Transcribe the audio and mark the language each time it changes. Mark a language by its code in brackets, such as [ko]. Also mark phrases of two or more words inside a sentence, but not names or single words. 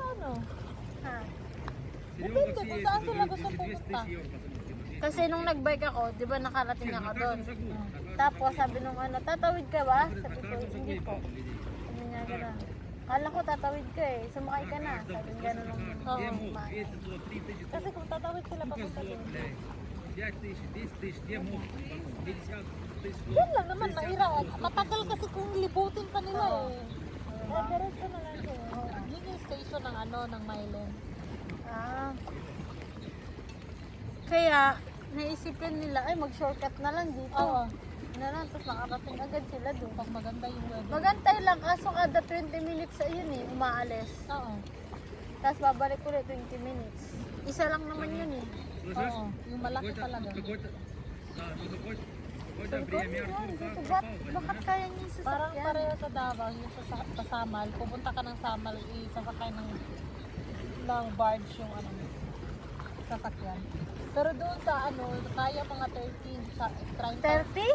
[tl] Ha? Depende kung saan sila gusto pumunta. Kasi nung nagbike ako, di ba nakarating ako doon. Tapos sabi nung tatawid ka ba? Sabi ko, hindi po. Sabi niya gano'n. Kala ko tatawid ka eh, sumakay ka na. Sabi niya gano'n nung [ru] Где мог? [tl] ma- [ru] 200 злот, 3000 [tl] Kasi kung tatawid sila [ru] Сколько [tl] papunta [ru] злот, [tl] doon. [ru] блядь? 5000, 10 тысяч, где мог? 50 тысяч [tl] Yan [ru] злот. [tl] lang naman, mahira. Matagal kasi kung libutin pa nila eh. Kaya diretso na lang siya. Yun yung station ng ng Myland. Ah. Kaya, naisipin nila, ay mag-shortcut na lang dito. Oo. Na lang, tapos makarating agad sila doon. Pag maganda yung weather. Magantay lang, kaso kada 20 minutes sa yun eh, umaalis. Oo. Tapos babalik ulit 20 minutes. Isa lang naman yun eh. [ru] Слышишь? [tl] Oo. Yung malaki talaga. [ru] Какой-то, да, ну какое-то [tl] Sabi ko, [ru] время [tl] "Ano yan? [ru] Артур [tl] Dito, [ru] пропал, [tl] bakit kaya niya yung Parang sasakyan?" pareho sa Davao, yung sa Samal. Pupunta ka ng Samal, isasakay ng barge yung sasakyan. Pero doon sa kaya mga 13 sa 30. 30?